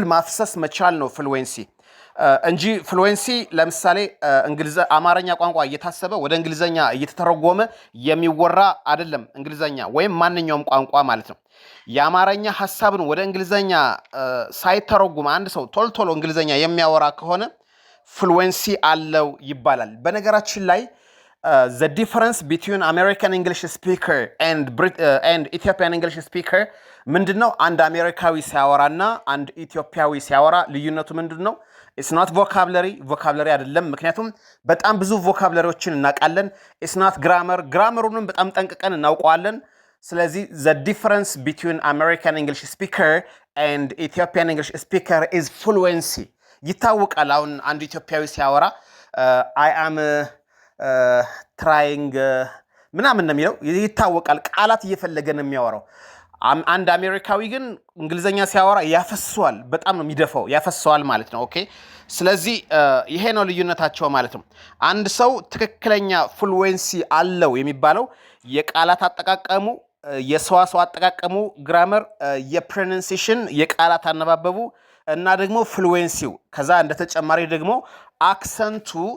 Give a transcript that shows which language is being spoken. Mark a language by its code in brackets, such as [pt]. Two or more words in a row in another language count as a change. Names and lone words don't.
[am] ማፍሰስ መቻል ነው ፍሉዌንሲ እንጂ ፍሉዌንሲ ለምሳሌ አማርኛ ቋንቋ እየታሰበ ወደ እንግሊዘኛ እየተተረጎመ የሚወራ አይደለም። እንግሊዘኛ ወይም ማንኛውም ቋንቋ ማለት ነው። የአማርኛ ሐሳብን ወደ እንግሊዘኛ ሳይተረጉም አንድ ሰው ቶሎ እንግሊዘኛ የሚያወራ ከሆነ ፍሉዌንሲ አለው ይባላል። በነገራችን ላይ [en] the difference between American English speaker and Ethiopian English speaker [am] ምንድነው? አንድ አሜሪካዊ ሲያወራና አንድ ኢትዮጵያዊ ሲያወራ ልዩነቱ ምንድነው? [en] it's not vocabulary [am] አይደለም። ምክንያቱም በጣም ብዙ ቮካብለሪዎችን እናውቃለን። [en] it's not grammar- [am] ንም በጣም ጠንቅቀን እናውቀዋለን። ስለዚህ [en] the difference between American English speaker and Ethiopian English speaker is fluency [am] ይታወቃል። አሁን አንድ ኢትዮጵያዊ ሲያወራ [en] I am [am] trying ምናምን ነው የሚለው ይታወቃል። ቃላት እየፈለገ ነው የሚያወራው። አንድ አሜሪካዊ ግን እንግሊዘኛ ሲያወራ ያፈሰዋል፣ በጣም ነው የሚደፋው፣ ያፈሰዋል ማለት ነው። ኦኬ፣ ስለዚህ ይሄ ነው ልዩነታቸው ማለት ነው። አንድ ሰው ትክክለኛ ፍሉዌንሲ አለው የሚባለው የቃላት አጠቃቀሙ፣ የሰዋሰው አጠቃቀሙ፣ ግራመር፣ የፕሮናንሲዬሽን የቃላት አነባበቡ እና ደግሞ ፍሉዌንሲው ከዛ እንደተጨማሪ ደግሞ አክሰንቱ